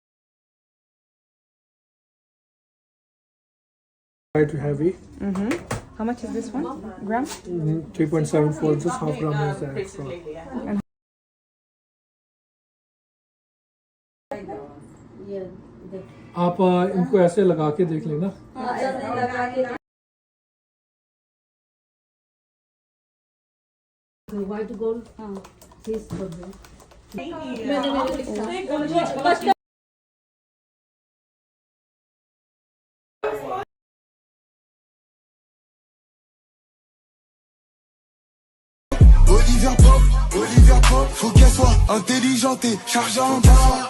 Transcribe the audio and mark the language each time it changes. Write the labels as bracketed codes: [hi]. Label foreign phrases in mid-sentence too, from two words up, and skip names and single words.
[en] Too heavy. How How much is this one? Gram? 3.74, just half gram is extra. [hi] आप इनको ऐसे लगा के देख लेना. [en] white gold [hi] हाँ सीज कर दो [fr] Olivia Pop, faut qu'elle soit intelligente et chargée en bas.